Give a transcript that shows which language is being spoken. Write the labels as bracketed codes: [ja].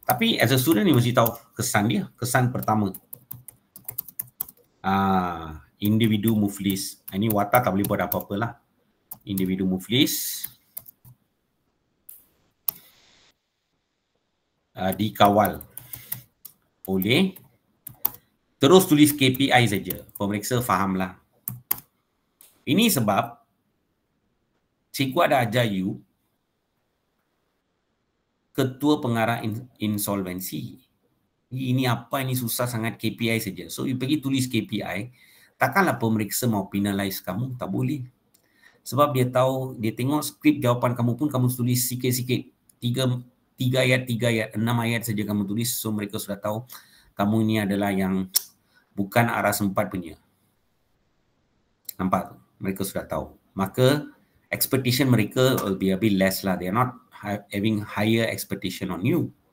[ms] Tapi [en] as a student you [ms] mesti tahu kesan dia. Kesan pertama. Individu muflis. Ini watak tak boleh buat apa-apa lah. Individu muflis dikawal oleh, terus tulis KPI saja. Pemeriksa fahamlah. Ini sebab cikgu ada ajar you ketua pengarah insolvensi. Ini apa, ini susah sangat, KPI saja. [en] So you [ms] pergi tulis KPI, takkanlah pemeriksa mau penalize kamu, tak boleh. Sebab dia tahu, dia tengok skrip jawapan kamu pun kamu tulis sikit-sikit. 3 ayat, 6 ayat saja kamu tulis. So mereka sudah tahu kamu ini adalah yang bukan ARAS 4 punya. Nampak? Mereka sudah tahu. Maka [en] expectation [ms] mereka [en] will be a bit less [ms] lah. [en] They are not having higher expectation on you.